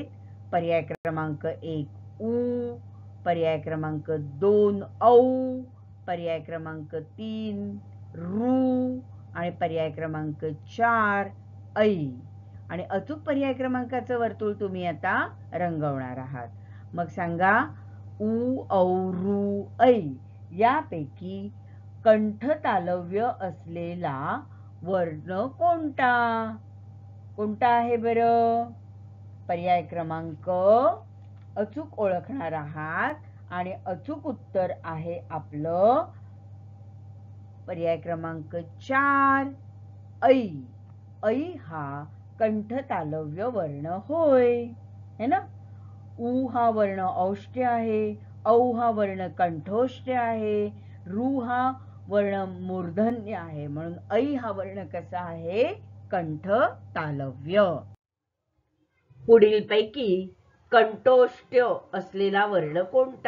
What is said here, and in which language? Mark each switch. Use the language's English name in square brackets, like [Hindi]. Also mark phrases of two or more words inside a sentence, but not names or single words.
[Marathi] पर्याय क्रमांक 1 उ, पर्याय क्रमांक 2 औ, पर्याय क्रमांक 3 रू आणि पर्याय क्रमांक 4 ऐ. आणि अचूक पर्याय क्रमांकाचं वर्तुळ तुम्ही आता रंगवणार आहात. मग सांगा, उ, औ, रू, ऐ यापैकी कंठ तालव्य असलेला वर्ण कोणता? कोणता आहे बरं? पर्याय क्रमांक अचूक ओळखणार आहात. आणि अचूक उत्तर आहे आपलं पर्याय क्रमांक 4 ऐ. ऐ हा कंठ तालव्य वर्ण होय, [Hindi] है ना? [Marathi] उ हा वर्ण औष्ठ्य आहे, औ हा वर्ण कंठोष्ठ्य आहे, रू हा वर्ण मूर्धन्य आहे. म्हणून ऐ हा वर्ण कसा आहे? कंठ तालव्य. पुढीलपैकी कंठोष्ठ असलेला वर्ण कोणता?